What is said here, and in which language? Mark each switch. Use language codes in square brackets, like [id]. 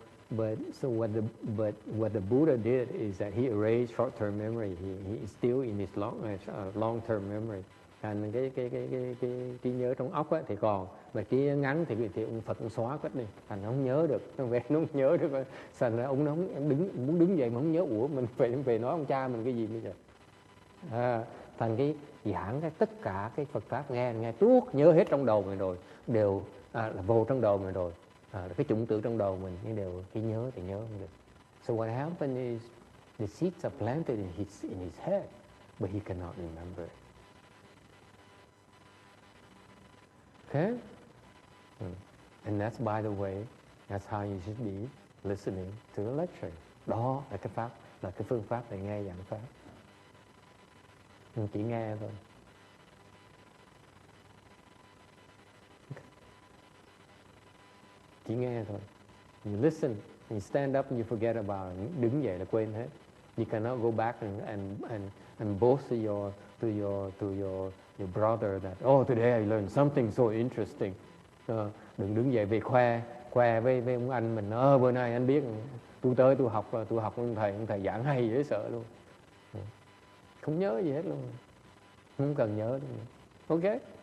[en] But what the Buddha did is that he erased short-term memory. He is still in his long-term memory. [vi] Thành cái trí nhớ trong óc thì còn, mà trí nhớ ngắn thì ông Phật ông xóa hết đi, thành nó không nhớ được, nó không nhớ được. Thành ra ông nó muốn đứng dậy mà không nhớ, ủa mình về nói ông cha mình cái gì bây giờ. Thành cái giảng tất cả cái Phật pháp nghe tuốt, nhớ hết trong đầu mình rồi, đều là vô trong đầu mình rồi. Cái chủng tử trong đầu mình nhưng đều khi nhớ thì nhớ không được. [en] So what happened is the seeds are planted in his head, but he cannot remember it. Okay? And that's, by the way, that's how you should be listening to the lecture. [vi] Đó là cái pháp, là cái phương pháp để nghe giảng pháp. Mình chỉ nghe thôi. Chỉ nghe thôi. [en] You listen, you stand up and you forget about it. [vi] Đứng dậy là quên hết. [en] You cannot go back and boast to your brother that, oh, today I learned something so interesting. [vi] Đừng đứng dậy về khoe với ông anh mình. Bữa nay anh biết, tôi học ông thầy giảng hay dễ sợ luôn. Không nhớ gì hết luôn. Không cần nhớ luôn. Ok?